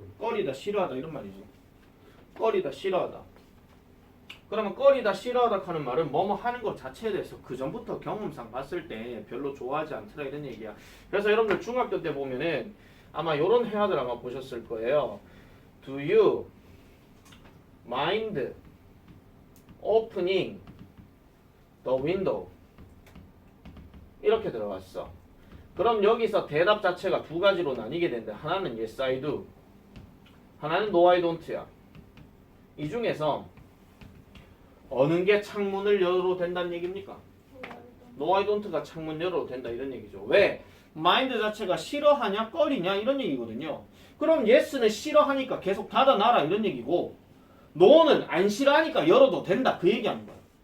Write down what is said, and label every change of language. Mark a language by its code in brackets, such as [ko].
[ko] 꺼리다, 싫어하다 이런 말이지. 꺼리다, 싫어하다. 그러면 꺼리다, 싫어하다 하는 말은 뭐뭐 하는 것 자체에 대해서 그 전부터 경험상 봤을 때 별로 좋아하지 않더라 이런 얘기야. 그래서 여러분들 중학교 때 보면은 아마 이런 회화들 아마 보셨을 거예요. [en] Do you mind opening the window [ko] 이렇게 들어갔어. 그럼 여기서 대답 자체가 두 가지로 나뉘게 된다. 하나는 [en] yes I do, 하나는 no I don't야. [ko] 이 중에서 어느 게 창문을 열어도 된다는 얘기입니까? [en] no I don't [ko] 가 창문 열어도 된다 이런 얘기죠. 왜? 마인드 자체가 싫어하냐 꺼리냐 이런 얘기거든요. 그럼 yes는 싫어하니까 계속 닫아놔라 이런 얘기고, no는 안 싫어하니까 열어도 된다 그 얘기하는 거야.